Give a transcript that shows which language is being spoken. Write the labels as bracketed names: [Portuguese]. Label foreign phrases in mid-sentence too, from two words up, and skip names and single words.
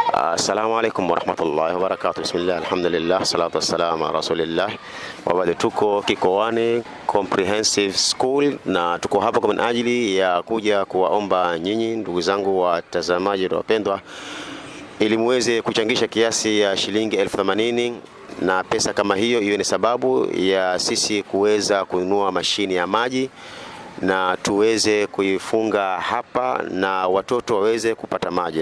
[Arabic] السلام عليكم ورحمة الله وبركاته. بسم الله، الحمد لله، الصلاة والسلام على رسول الله. [Swahili] Wabadu, tuko Kikoani Comprehensive School na tuko hapa kwa ajili ya kuja kuwaomba nyinyi ndugu zangu watazamaji wapendwa, ili muweze kuchangisha kiasi ya shilingi 80,000 na pesa kama hiyo iwe ni sababu ya sisi kuweza kununua mashini ya maji na tuweze kuifunga hapa na watoto waweze kupata maji.